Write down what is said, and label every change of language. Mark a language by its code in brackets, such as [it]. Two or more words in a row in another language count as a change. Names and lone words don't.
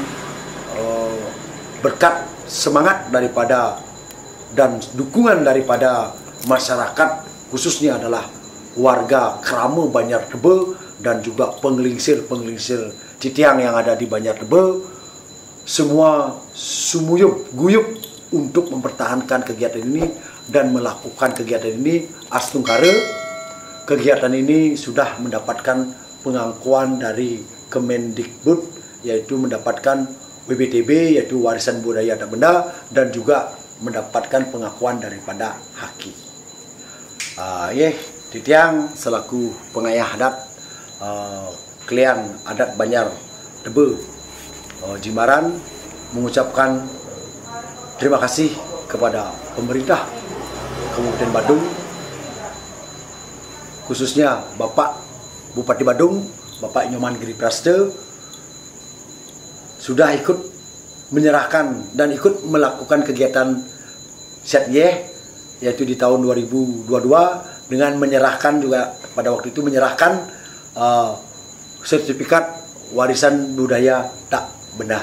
[id] berkat semangat daripada dan dukungan daripada masyarakat, khususnya adalah warga Krama Banjartebo dan juga penglingsir Citiang yang ada di Banjartebo, semua [ban] sumuyup guyup [id] untuk mempertahankan kegiatan ini dan melakukan kegiatan ini astungkara. Kegiatan ini sudah mendapatkan pengakuan dari Kemendikbud, yaitu mendapatkan WBTB, yaitu warisan budaya tak benda, dan juga mendapatkan pengakuan daripada Haki. Titiang selaku pengayah adat Klian adat Banjartebo Jimaran mengucapkan terima kasih kepada pemerintah Kabupaten Badung, khususnya Bapak Bupati Badung, Bapak Nyoman Giri Praste, sudah ikut menyerahkan dan ikut melakukan kegiatan Siat Yeh, yaitu di tahun 2022 dengan menyerahkan juga pada waktu itu menyerahkan sertifikat warisan budaya tak benda.